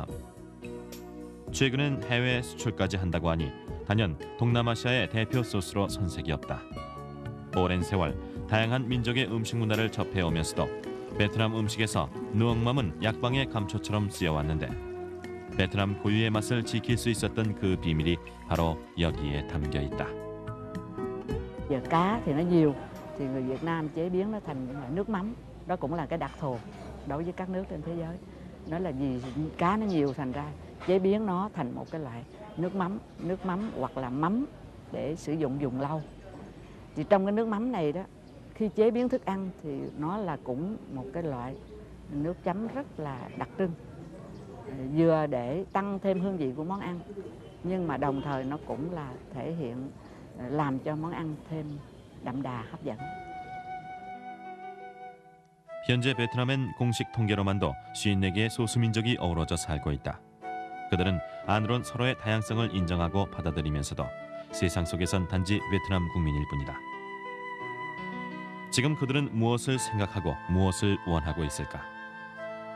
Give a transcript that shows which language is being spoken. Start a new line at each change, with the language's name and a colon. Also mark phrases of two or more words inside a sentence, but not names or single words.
Korean: 최근엔 해외 수출까지 한다고 하니 단연 동남아시아의 대표 소스로 손색이 없다. 오랜 세월 다양한 민족의 음식 문화를 접해오면서도 베트남 음식에서 누엉맘은 약방의 감초처럼 쓰여왔는데 베트남 고유의 맛을 지킬 수 있었던 그 비밀이 바로 여기에 담겨 있다.
Vietnamese: Giờ cá thì nó nhiều, thì người Việt Nam chế biến nó thành loại nước mắm. Đó cũng là cái đặc thù đối với các nước trên thế giới. Đó là vì cá nó nhiều thành ra chế biến nó thành một cái loại nước mắm hoặc là mắm để sử dụng dùng lâu. Thì trong cái nước mắm này đó, khi chế biến thức ăn thì nó là cũng một cái loại nước chấm rất là đặc trưng. Vừa để tăng thêm hương vị của món ăn, nhưng mà đồng thời nó cũng là thể hiện làm cho món ăn thêm đậm đà hấp dẫn.
Korean: 현재 베트남엔 공식 통계로만도 54개의 소수민족이 어우러져 살고 있다. 그들은 안으론 서로의 다양성을 인정하고 받아들이면서도 세상 속에선 단지 베트남 국민일 뿐이다. 지금 그들은 무엇을 생각하고 무엇을 원하고 있을까?